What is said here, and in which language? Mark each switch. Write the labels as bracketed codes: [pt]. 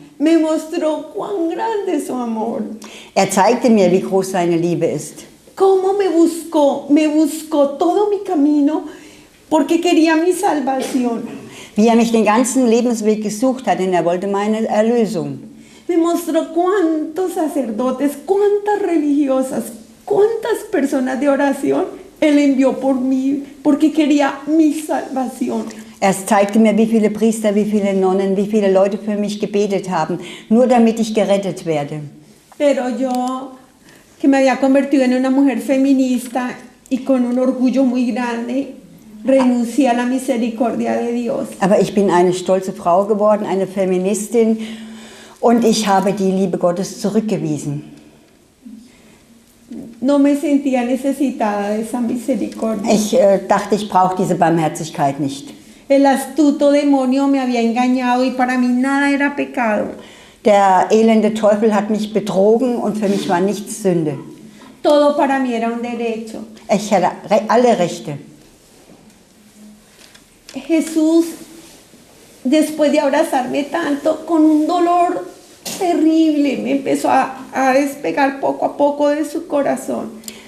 [es] Me mostró cuán grande es su amor. [de] Er zeigte mir, wie groß seine Liebe ist. [es] Cómo me buscó todo mi camino porque quería mi salvación. [de] Wie er mich den ganzen Lebensweg gesucht hat, denn er wollte meine Erlösung. [es] Me mostró cuántos sacerdotes, cuántas religiosas, cuántas personas de oración Él envió por mí porque quería mi salvación. [de] Er zeigte mir, wie viele Priester, wie viele Nonnen, wie viele Leute für mich gebetet haben, nur damit ich gerettet werde. [es] Pero yo, que me había convertido en una mujer feminista y con un orgullo muy grande, renuncié a la misericordia de Dios. [de] Aber ich bin eine stolze Frau geworden, eine Feministin, und ich habe die Liebe Gottes zurückgewiesen. [es] No me sentía necesitada de esa misericordia. [de] Ich dachte, ich brauche diese Barmherzigkeit nicht. [es] El astuto demonio me había engañado y para mí nada era pecado. [de] Der elende Teufel hat mich betrogen und für mich war nichts Sünde. [es] Todo para mí era un derecho. [de] Ich hatte alle Rechte. [es] Jesús, después de abrazarme tanto, con un dolor terrible, me empezó a despegar poco a poco de su corazón.